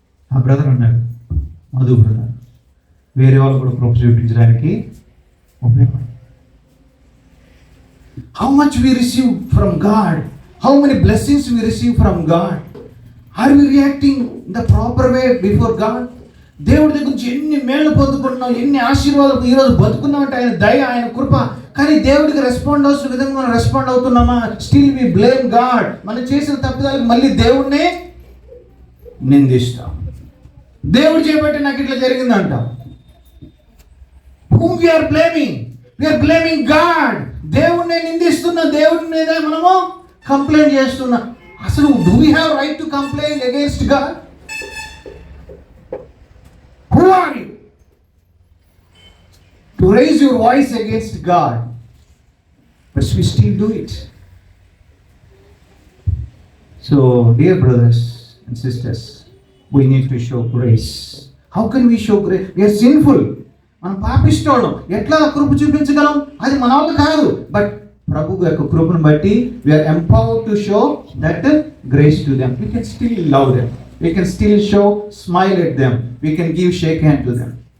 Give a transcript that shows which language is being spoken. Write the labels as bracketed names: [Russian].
[Telugu] ఆ బ్రదర్ అన్నాడు, మధు బ్రదర్, వేరే వాళ్ళు కూడా కృప చూపించడానికి ఉపయోగపడు. [English] How much we receive from God, how many blessings we receive from God, are we reacting in the proper way before God? [Telugu] దేవుడి దగ్గర నుంచి ఎన్ని మేళ్ళు పొందుకుంటున్నాం, ఎన్ని ఆశీర్వాదాలు ఈరోజు బతుకున్నాం అంటే ఆయన దయ, ఆయన కృప. కానీ దేవుడికి రెస్పాండ్ అవుతున్న విధంగా మనం respond అవుతున్నామా? [English] Still we blame God. [Telugu] మనం చేసిన తప్పిదాలకు మళ్ళీ దేవుడిని నిందిస్తాం. దేవుడు చేయబట్టి నాకు ఇట్లా జరిగిందంటాం. [English] whom we are blaming God. [Telugu] దేవుడిని నిందిస్తున్న, దేవుడి మీద మనము కంప్లైంట్ చేస్తున్నాం. అసలు [English] do we have right to complain against God? Who are you to raise your voice against God? But we still do it. So dear brothers and sisters, we need to show grace. How can we show grace? We are sinful. [Telugu] మనం పాపిస్తోళ్ళం, ఎట్లా కృప చూపించగలం? అది మన వల్ల కాదు. [English] but [Telugu] ప్రభు యొక్క కృపను బట్టి [English] We are empowered to show that grace to them. We can still love them, we can still show smile at them, we can give shake hand to them.